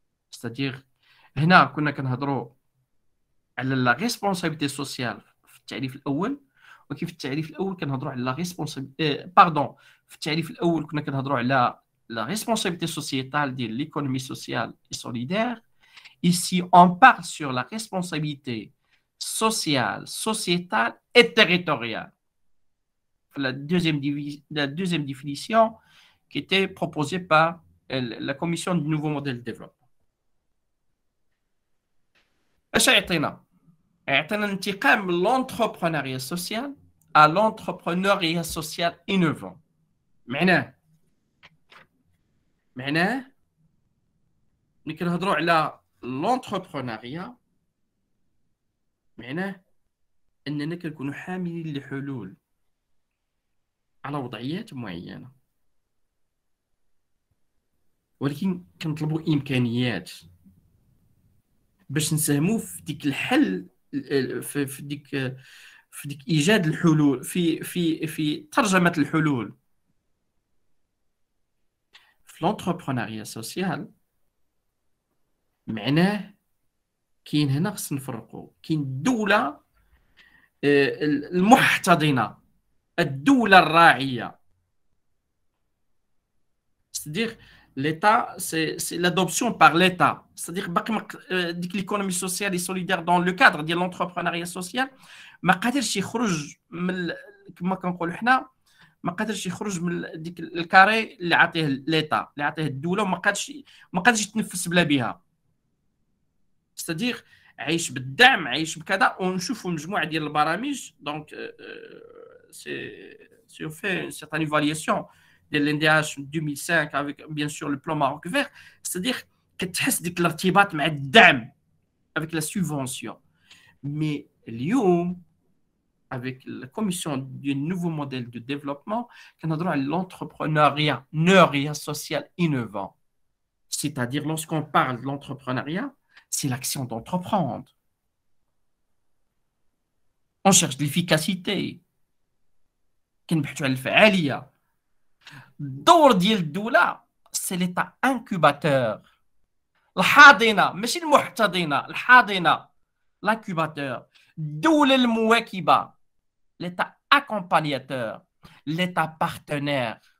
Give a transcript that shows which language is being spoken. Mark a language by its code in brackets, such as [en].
[ar] ستادير هنا كنا كنهضروا على [fr] لا ريسبونسابيلتي سوسيال [ar] في التعريف الاول، ولكن في التعريف الاول كنهضروا على لا ريسبونسابيلتي في التعريف الاول كنا كنهضروا على [fr] la responsabilité sociétale de l'économie sociale et solidaire. Ici, on parle sur la responsabilité sociale, sociétale et territoriale. La deuxième définition qui était proposée par la Commission du nouveau modèle de développement. [ar] اش يعطينا انتقال من [fr] l'entrepreneuriat social à l'entrepreneuriat social innovant. [ar] معناه ملي كنهضروا على لونتربرونيا معناه اننا كنكونوا حاملين لحلول على وضعيات معينه، ولكن كنطلبوا امكانيات باش نساهموا في ديك الحل في ديك ايجاد الحلول في ترجمه الحلول. في لونتربرونيا سوسيال معناه كاين هنا خصنا نفرقوا، كاين الدوله المحتضنه، الدوله الراعيه. [fr] c'est-à-dire l'État, c'est l'adoption par l'État. C'est-à-dire que l'économie sociale et solidaire dans le cadre de l'entrepreneuriat social [ar] ما قادرش يخرج من كما كنقولوا حنا ما قادرش يخرج من ديك الكاري اللي عطيه ليتا اللي عطيه الدوله، وما قادرش يتنفس بلا بها. [fr] c'est-à-dire [ar] عايش بالدعم، عايش بكذا، ونشوفوا مجموعه ديال البرامج. [fr] دونك سي في certaine évaluation de l'NDH 2005 avec bien sûr le plan Maroc vert. C'est-à-dire [ar] كتحس ديك الارتباط مع الدعم [fr] avec la subvention. Mais [ar] اليوم [fr] avec la commission du nouveau modèle de développement [ar] كنهضروا على [fr] l'entrepreneuriat social innovant. C'est-à-dire lorsqu'on parle de l'entrepreneuriat, c'est l'action d'entreprendre. On cherche de l'efficacité. [ar] كنبحثوا على الفعاليه. الدور ديال الدوله سي ليتا انكوباتور، الحاضنه ماشي المحتضنه، الحاضنه لانكوباتور. الدوله المواكبه ليتا اكومبانياتور، ليتا بارتنير.